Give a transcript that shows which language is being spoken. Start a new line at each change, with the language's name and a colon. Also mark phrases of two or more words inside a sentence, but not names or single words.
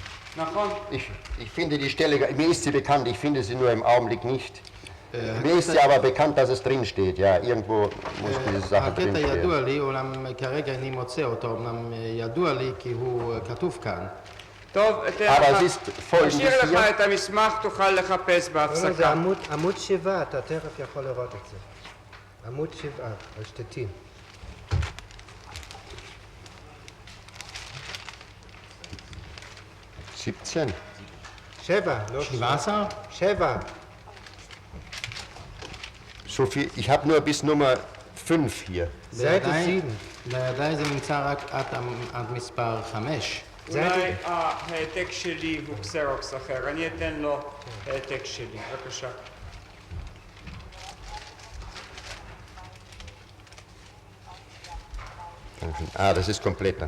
German: Ich finde die Stelle, mir ist sie bekannt, ich finde sie nur im Augenblick nicht. Mir ist sie aber bekannt, dass es drin steht, ja, irgendwo muss diese Sache drin
Hebrew: הקטע ידוע
German: stehen.
Hebrew: לי, אולם כרגע איני מוצא אותו, אמנם ידוע לי כי הוא כתוב כאן. טוב, אתן אבל לך, זה folgendes נשאיר לך
German: hier.
Hebrew: את המסמך, תוכל לחפש זה בהפסקה. עמוד 7, אתה תכף יכול לראות את זה. עמוד 7, על שתתים. (17) 7, לא 17? 7.
German: So viel, ich habe nur bis Nummer 5 hier. Seite
Hebrew: בידיי-
German: 7.
Hebrew: בידיי זה נמצא רק עד מספר 5. אולי ההעתק שלי הוא קסרוקס אחר, אני אתן לו העתק שלי, בבקשה.
German: Ah, das ist kompletter.